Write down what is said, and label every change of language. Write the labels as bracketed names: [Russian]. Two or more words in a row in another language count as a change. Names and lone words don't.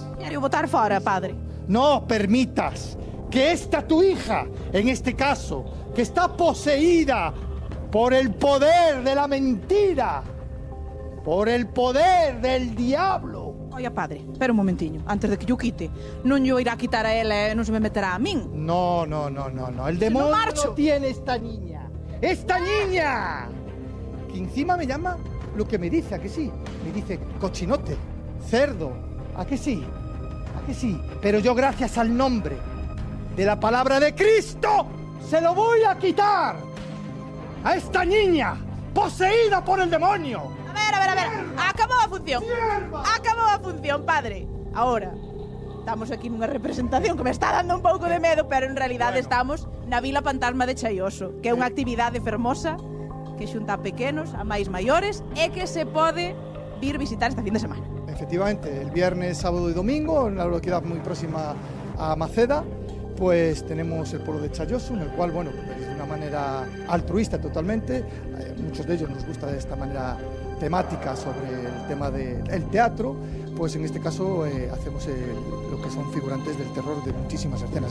[Galician] Quero botar fora, padre. [Spanish] No permitas que esta tu hija, en este caso, que está poseída por el poder de la mentira, por el poder del diablo. Oia, padre, espera un momentiño, antes de que yo quite. [Galician] Non yo irá a quitar a ela e non se me meterá a min. [Spanish] No. El demonio [Galician] marcho. [Spanish] tiene esta niña. ¡Esta niña! Que encima me llama lo que me dice, ¿a que sí? Me dice cochinote, cerdo, ¿a que sí? ¿A que sí? Pero yo, gracias al nombre de la palabra de Cristo, se lo voy a quitar a esta niña poseída por el demonio. [Galician] A ver. Acabou a función. Acabou a función, padre. Ahora, estamos aquí nunha representación que [Spanish] me está dando un pouco de medo, [Galician] pero en realidade estamos na Vila Fantasma de Chaioso, que é unha actividade fermosa que xunta a pequenos, a máis maiores, e que se pode vir visitar esta fin de semana. [Spanish] Efectivamente, el viernes, sábado y domingo, en la localidad muy próxima a Maceda, pues tenemos el pueblo de Chaioso, en el cual, bueno, pues de una manera altruista totalmente, muchos de ellos nos gusta de esta manera temática sobre el tema del teatro, pues en este caso hacemos lo que son figurantes del terror de muchísimas escenas.